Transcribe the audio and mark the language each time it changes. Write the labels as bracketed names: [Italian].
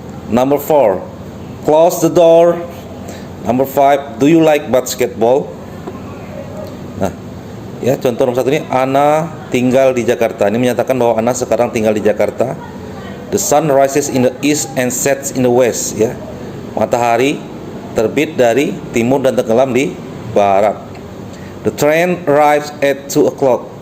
[English] Number 4, close the door. Number 5, do you like basketball? [Indonesian] Nah ya, contoh nomor 1 ini, Ana tinggal di Jakarta. Ini menyatakan bahwa Ana sekarang tinggal di Jakarta. [English] The sun rises in the east and sets in the west ya. [Indonesian] Matahari terbit dari timur dan tenggelam di barat. [English] The train arrives at 2 o'clock.